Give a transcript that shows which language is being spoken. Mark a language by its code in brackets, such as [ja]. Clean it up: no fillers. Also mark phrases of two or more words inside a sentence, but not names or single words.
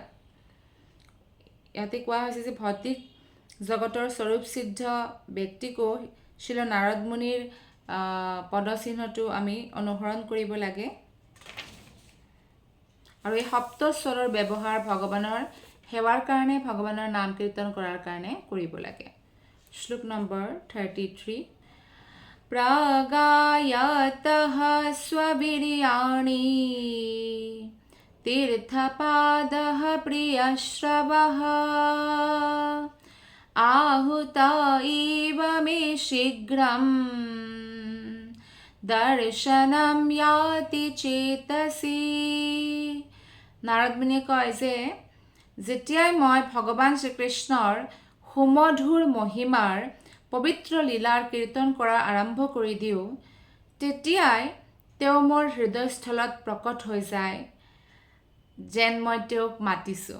[as] ইয়াতে কোৱা হৈছে যে ভৌতিক জগতৰ স্বৰূপ সিদ্ধ ব্যক্তিকো শ্ৰীল নাৰদমুনিৰ পদচিহ্নটো আমি অনুসৰণ কৰিব লাগে আৰু এই সপ্তস্বৰৰ ব্যৱহাৰ ভগৱানৰ সেৱাৰ কাৰণে, ভগৱানৰ নাম কীৰ্তন কৰাৰ কাৰণে কৰিব লাগে। শ্লোক নম্বৰ 33। [sa] প্ৰাগায়তঃ স্ববীৰ্যাণি तीर्थपादः प्रियश्रवः आहुत इव मे शीघ्रं दर्शनं याति चेतसि। [as] নাৰদমুনিয়ে কয় যে যেতিয়াই মই ভগৱান শ্ৰীকৃষ্ণৰ সুমধুৰ মহিমাৰ পবিত্ৰ লীলাৰ কীৰ্তন কৰা আৰম্ভ কৰি দিওঁ, তেতিয়াই তেওঁ মোৰ হৃদয়স্থলত প্ৰকট হৈ যায় যেন মই তেওঁক মাতিছোঁ।